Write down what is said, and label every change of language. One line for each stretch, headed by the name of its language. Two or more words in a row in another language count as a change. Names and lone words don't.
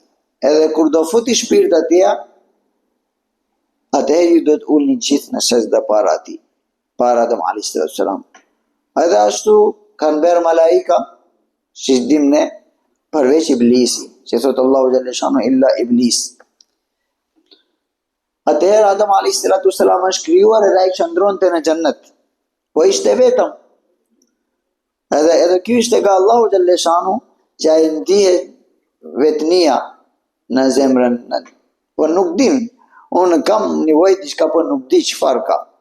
Albanian: Edhe kur do futi shpirt atij, atëherë ju do të ulni gjithë në sejdë para atij, para Adem
Arabic: عليه الصلاة والسلام.
Albanian: Edhe ashtu kanë bërë malaika, siç dimë ne, përveç iblisi, që thot Allahu
Arabic: جل شأنه إلا إبليس.
Albanian: Atëherë Adem
Arabic: عليه الصلاة والسلام
Albanian: është krijuar edhe ai qëndronte në xhennet. Po ishte vetëm. Edhe ky ishte nga Allahu
Arabic: جل شأنه
Albanian: që ai ndihet vetnia në zemrën. Po nuk dim, unë kam nevojë diçka po nuk di çfarë ka.